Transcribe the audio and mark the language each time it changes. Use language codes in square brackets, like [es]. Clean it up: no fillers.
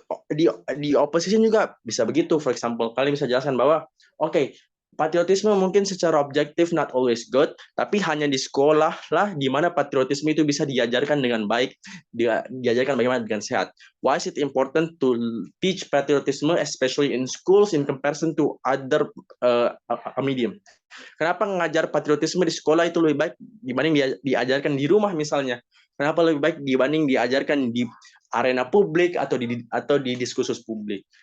[id] Di opposition juga bisa begitu. [en] For example, [id] kalian bisa jelaskan bahwa okay, patriotisme mungkin secara objektif [en] not always good, [id] tapi hanya di sekolah lah di mana patriotisme itu bisa diajarkan dengan baik, diajarkan bagaimana dengan sehat. [en] Why is it important to teach patriotism, especially in schools, in comparison to other medium? [id] Kenapa mengajar patriotisme di sekolah itu lebih baik dibanding diajarkan di rumah misalnya? Kenapa lebih baik dibanding diajarkan di arena publik atau di diskursus publik?